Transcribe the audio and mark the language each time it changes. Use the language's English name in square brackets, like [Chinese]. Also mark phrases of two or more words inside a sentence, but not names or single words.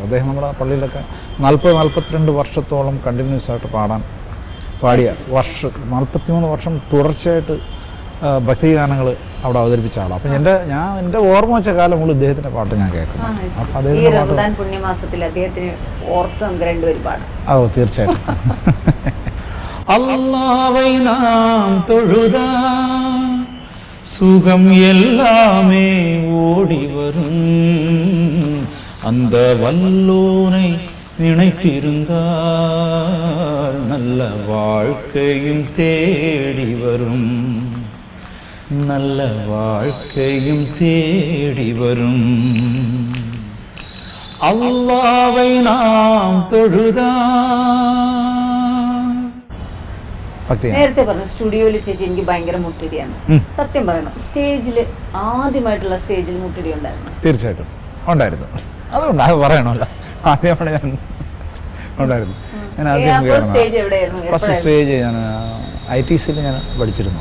[Malayalam] അദ്ദേഹം നമ്മുടെ പള്ളിയിലൊക്കെ 40-42 വർഷത്തോളം കണ്ടിന്യൂസ് ആയിട്ട് പാടിയ 43 വർഷം തുടർച്ചയായിട്ട് ഭക്തിഗാനങ്ങൾ അവിടെ അവതരിപ്പിച്ച ആളാണ്. അപ്പം എൻ്റെ ഓർമ്മ വെച്ച കാലം മുതൽ ഇദ്ദേഹത്തിൻ്റെ പാട്ട് ഞാൻ കേൾക്കുന്നു. അപ്പം അദ്ദേഹം പുണ്യമാസത്തിൽ അദ്ദേഹത്തിന് ഓർത്ത് നമുക്ക് 2 വരി പാടാം. ഓ തീർച്ചയായിട്ടും. [Tamil] അല്ലാഹ്வை நாம் தொழுதா சுகம் எல்லாமே ஓடி வரும், அந்த வல்லோனை நினைத்திருந்தால் நல்ல வாழ்க்கையும் தேடி வரும், நல்ல வாழ்க்கையும் தேடி வரும். அல்லாஹ்வை நாம் தொழுதா. [Malayalam] നേരത്തെ പറഞ്ഞു സ്റ്റുഡിയോയിൽ ചേച്ചി എനിക്ക് ഭയങ്കര മുട്ടിടിയാണ്. സത്യം പറയണം, ആദ്യമായിട്ടുള്ള സ്റ്റേജിൽ മുട്ടിടി ഉണ്ടായിരുന്നു? തീർച്ചയായിട്ടും ഉണ്ടായിരുന്നു. അതുകൊണ്ട് അത് പറയണമല്ലോ, ആദ്യമാണ് ഞാൻ ഉണ്ടായിരുന്നു. ഞാൻ [English] first stage [Malayalam] ഞാൻ ITCയിൽ ഞാൻ പഠിച്ചിരുന്നു.